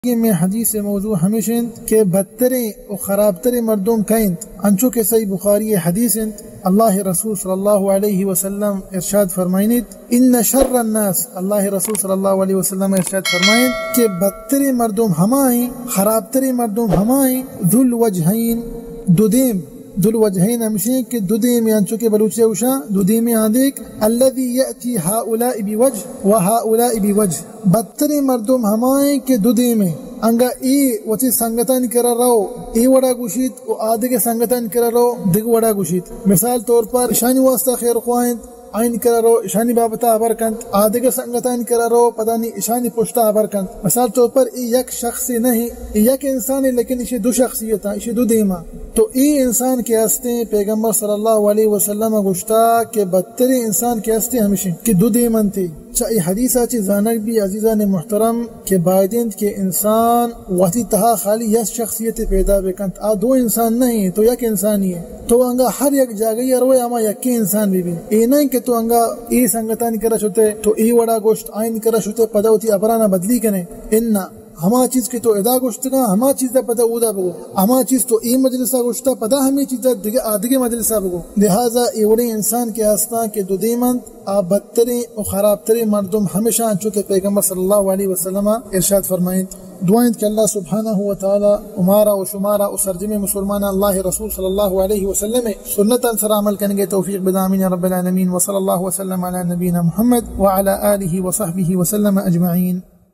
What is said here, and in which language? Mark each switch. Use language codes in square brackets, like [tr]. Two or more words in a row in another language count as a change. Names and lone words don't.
[bal] میں حدیث موضوع ہمیشہ کہ بدترین و خرابترین مردم کائنت انچو کے صحیح بخاری حدیث اللہ رسول [ar] صلی اللہ علیہ وسلم [bal] ارشاد فرمائنید [ar] ان شر الناس، [bal] اللہ رسول [ar] صلی اللہ علیہ وسلم [bal] ارشاد فرمائن کہ بدترین مردم ہمائیں، خرابترین مردم ہمائیں [ar] ذو الوجہین، [bal] دودیم [ar] ذو الوجہین [bal] ہمشیں کہ دودیم انچو کے بلوچے اوشا دودیم آندیک [ar] الذی یأتی ہؤلاء بوجہ و ہؤلاء بوجہ، [bal] بدترین مردم ہمائیں کہ دودیم انگا ای وچی سنگتان کرا رہو ای وڑا گوشید و آدھے کے سنگتان کرا رہو دیکھ وڑا گوشید. مثال طور پر اشانی واسطہ خیر خواہند آئین کرا رہو اشانی بابتا عبر کند، آدھے کے سنگتان کرا رہو [ur] پتہ نہیں [bal] اشانی پشتا عبر کند. مثال طور پر ای یک شخصی نہیں، ای [ur] یک انسان ہے لیکن اسے دو شخصیت ہیں، [bal] اسے دو دیما. تو ای انسان کے ہستے پیغمبر [ar] صلی اللہ علیہ وسلم [bal] گوشتا کہ بدترین انسان کے ہستے ہمیشہ کہ دو دیمن تھی. ای حدیث آچی زانک بھی عزیزان محترم کہ بائدند کے انسان وقتی تہا خالی یک شخصیت پیدا بکند، دو انسان نہیں تو یک انسانی ہے. تو انگا ہر یک جاگئی روئے اما یکی انسان بھی ای نہیں کہ تو انگا ای سنگتانی کرا چھوتے تو ای وڑا گوشت آئین کرا چھوتے پدا ہوتی ابرانا بدلی کنے. اننا ہما چیز کے تو ادا گوشتگا ہما چیز دا پدا اودا بگو، ہما چیز تو ای مجلسہ گوشتا پدا ہمیں چیز دا آدھگے مجلسہ بگو. لہذا ایوڑے انسان کے آستا کہ دو دیمند بدترین و خرابترین مردم ہمیشہ انچو کہ پیغمبر [ar] صلی اللہ علیہ وسلم [bal] ارشاد فرمائیں. دعائیں کہ [ar] اللہ سبحانہ و تعالی [bal] امارا و شمارا و سرجم مسلمان اللہ رسول [ar] صلی اللہ علیہ وسلم [bal] سنت انصر [ur] عمل کرنے کے توفیق [bal] بدامین [ar] رب العالمین. وصلی اللہ وسلم علی نبینا محمد وعلی آلہ وصحبہ وسلم اجمعین.